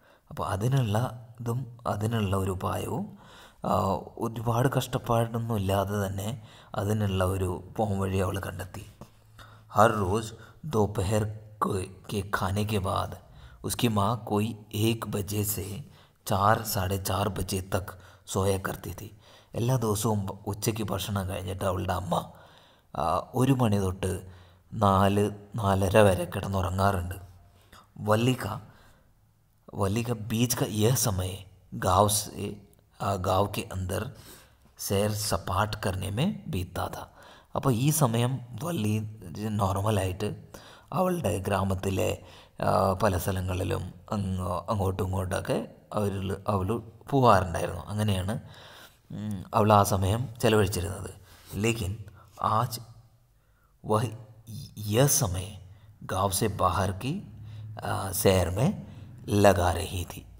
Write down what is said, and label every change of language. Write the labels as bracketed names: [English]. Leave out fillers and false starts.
[Malayalam] അപ്പോൾ അതിനുള്ള ഒരു ഉപായവും ഒരുപാട് കഷ്ടപ്പാടൊന്നും ഇല്ലാതെ തന്നെ അതിനുള്ള ഒരു പോംവഴി അവൾ കണ്ടെത്തി. [Hindi] हर रोज़ दोपहर के खाने के बाद उसकी माँ कोई 1 बजे से 4-4:30 बजे तक सोया करती थी. [Malayalam] എല്ലാ ദിവസവും ഉച്ചയ്ക്ക് ഭക്ഷണം കഴിഞ്ഞിട്ട് അവളുടെ അമ്മ 1 മണി തൊട്ട് 4-4:30 വരെ കിടന്നുറങ്ങാറുണ്ട്. [Hindi] वली का बीच का यह समय गाँव के अंदर सैर सपाट करने में बीतता था. [Malayalam] അപ്പോൾ ഈ സമയം വള്ളി നോർമലായിട്ട് അവളുടെ ഗ്രാമത്തിലെ പല സ്ഥലങ്ങളിലും അങ്ങോട്ടും ഇങ്ങോട്ടൊക്കെ അവൾ പോകാറുണ്ടായിരുന്നു. അങ്ങനെയാണ് അവൾ ആ സമയം ചെലവഴിച്ചിരുന്നത്. [Hindi] ലേക്കിൻ ആജ് വഹ് യഹ് സമയ ഗാവ് സെ ബാഹർ കി സൈർ മേ ലഗാ രഹി ഥി.